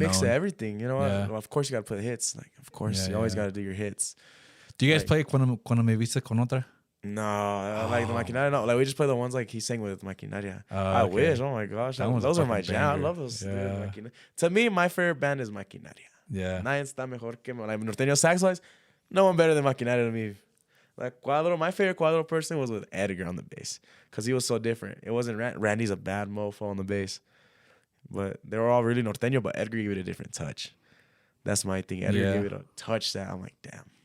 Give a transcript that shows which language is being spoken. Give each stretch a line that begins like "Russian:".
English: Mix of everything, you know. Well, of course you got to play hits. Like, of course you always got to do your hits. Do you guys play Cuando me viste con otra? No, like the Maquinaria. No, like we just play the ones like he sang with Maquinaria. I wish. Oh my gosh, those are my jam. I love those. Yeah. To me, my favorite band is Maquinaria. Yeah.
Spanish: Nadie está mejor que like norteño sax wise.
English: No one better than Maquinaria to me. Like Cuadro, my favorite Cuadro person was with Edgar on the bass because he was so different. It wasn't Randy's a bad mofo on the bass, but they were all really norteño. But Edgar gave it a different touch. That's my thing. Edgar gave it a touch that I'm like, damn.